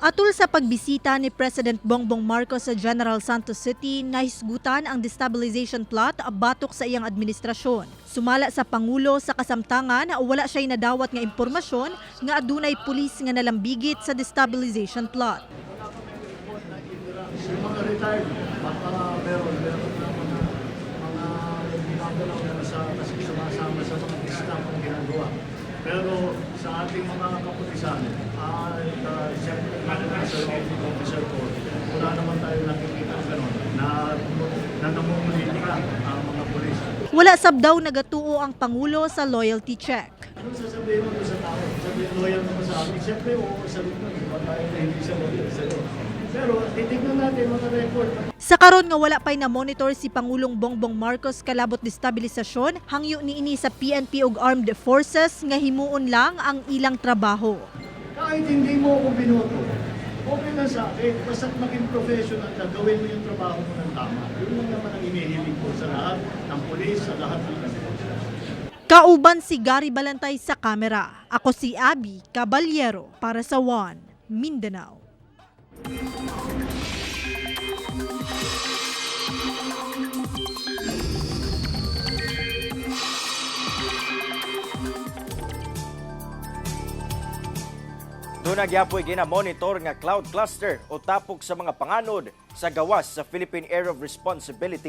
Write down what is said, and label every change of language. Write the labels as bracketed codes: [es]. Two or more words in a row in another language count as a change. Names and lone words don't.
[ceb] Atul sa pagbisita ni President Bongbong Marcos sa General Santos City, nahisgutan ang [en] destabilization plot [ceb] batok sa iyang administrasyon. Sumala sa Pangulo sa kasamtangan, wala siya'y nadawat nga impormasyon nga adunay pulis nga nalambigit sa [en] destabilization plot. [tl] Yung mga retired, meron na mga ginagalaw na kasi sumasama sa mga staff ang ginagawa. Pero sa ating mga kapulisan, siyempre sa officer ko, wala naman tayo nakikita gano'n na namumulitika ang mga pulis. [ceb] Wala sab daw nagatuo ang Pangulo sa [en] loyalty check. [tl] Anong sasabihin mo sa tao? Sabihin loyal naman sa amin. Siyempre, sagot mo, iba tayo na hindi sa loyal sa'yo. Pero titignan natin mga record. [ceb] Sa karon nga wala pa'y na-monitor si Pangulong Bongbong Marcos kalabot destabilisasyon, hangyo niini sa PNP ug Armed Forces nga himuon lang ang ilang trabaho. [tl] Kahit hindi mo ako binoto, okay lang sa akin. Basta't maging professional ka, gawin mo yung trabaho mo ng tama. Yun lang naman ang inihiling ko sa lahat ng pulis, sa lahat ng negosyo. [ceb] Kauban si Gary Balantay sa kamera. Ako si Abby Caballero para sa One Mindanao. Doon nagyapoy gina-monitor nga cloud cluster o tapok sa mga panganod sa gawas sa Philippine Area of Responsibility.